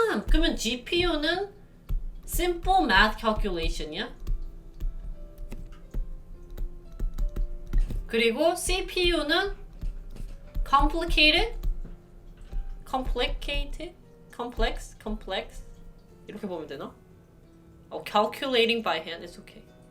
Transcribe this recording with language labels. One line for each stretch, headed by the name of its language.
Korean: 그러면 GPU는
English: simple math
Korean: calculation이야? 그리고 CPU는 complex 이렇게 보면 되나?
English: Calculating by hand is okay.